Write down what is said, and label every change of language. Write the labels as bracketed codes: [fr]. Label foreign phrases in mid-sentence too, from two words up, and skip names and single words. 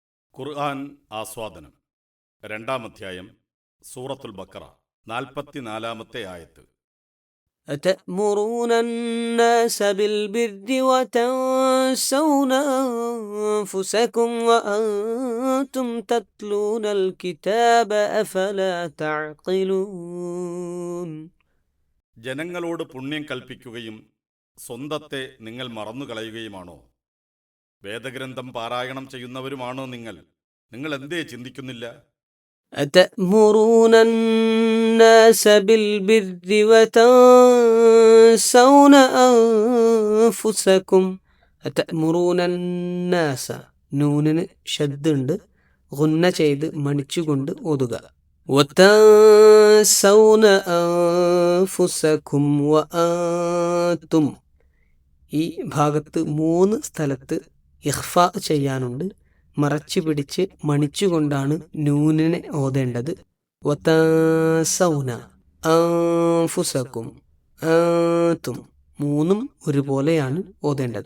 [ml] ഖുർആൻ ആസ്വാദനം 2-ാം അധ്യായം സൂറത്തുൽ ബഖറ 44-ാമത്തെ ആയത്ത്. [ar] أتأمرون الناس بالبر وتنسون أنفسكم وأنتم تتلون الكتاب أفلا تعقلون. [ml] ജനങ്ങളോട് പുണ്യം കൽപ്പിക്കുകയും സ്വന്തത്തെ നിങ്ങൾ മറന്നുകളയുകയുമാണോ? വേദഗ്രന്ഥം പാരായണം ചെയ്യുന്നവരുമാണോ നിങ്ങൾ എന്തേ ചിന്തിക്കുന്നില്ല? [ar] أتأمرون الناس بالبر وتنسون أنفسكم. أتأمرون الناس [ml] നൂനിന് ഷദ്ദുണ്ട്, ഗുന്ന ചെയ്ത് മണിച്ചുകൊണ്ട് ഓതുക. [ar] وتنسون أنفسكم وأنتم. [ml] ഈ ഭാഗത്ത് 3 സ്ഥലത്ത് ഇഖ്ഫാ ചെയ്യാനുണ്ട്. മറച്ചു പിടിച്ച് മണിച്ചുകൊണ്ടാണ് നൂനിനെ ഓതേണ്ടത്. [ar] وتنسون أنفسكم وأنتم [ml] 3 ഒരുപോലെയാണ് ഓതേണ്ടത്.